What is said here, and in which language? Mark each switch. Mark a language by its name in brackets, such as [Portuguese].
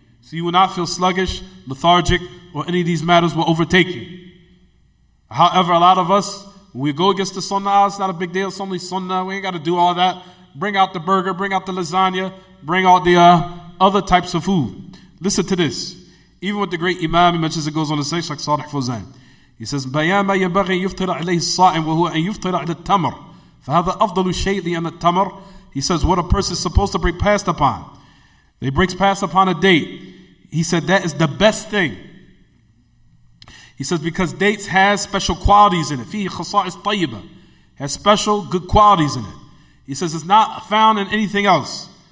[English] So you will not feel sluggish, lethargic, or any of these matters will overtake you. However, a lot of us, when we go against the sunnah, it's not a big deal, it's only sunnah, we ain't got to do all that. Bring out the burger, bring out the lasagna, bring out the other types of food. Listen to this. Even with the great Imam, he mentions it goes on to say, like Salih Fawzan. He says, [Arabic] بيان ما ينبغي يفطر عليه الصائم وهو أن يفطر على التمر فهذا أفضل شيء لأن التمر. [English] He says what a person is supposed to break fast upon. They break fast upon a date. He said that is the best thing. He says because dates has special qualities in it. [Arabic] فيه خصائص طيبة. [English] Has special good qualities in it. He says it's not found in anything else.